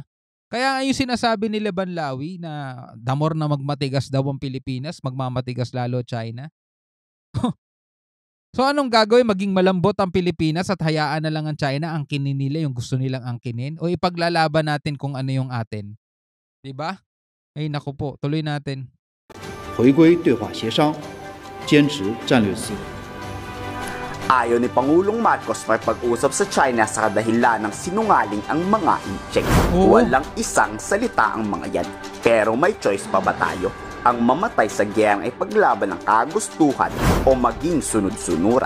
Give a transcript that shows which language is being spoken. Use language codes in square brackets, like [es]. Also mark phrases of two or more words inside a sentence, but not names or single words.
[tl] Kaya yung sinasabi nila Banlawi na damor na magmatigas daw ang Pilipinas, magmamatigas lalo China. So anong gagawin? Maging malambot ang Pilipinas at hayaan na lang ang China angkinin nila yung gusto nilang angkinin? O ipaglalaban natin kung ano yung atin? Diba? Ay naku po, tuloy natin. [zh] 回归对话协商，坚持战略自由。 [tl] Ayaw ni Pangulong Marcos makipag-usap sa China sa kadahilan ng sinungaling ang mga incheck. Walang isang salita ang mga yan. Pero may choice pa ba tayo? Ang mamatay sa giyang ay paglaban ng kagustuhan o maging sunod-sunuran.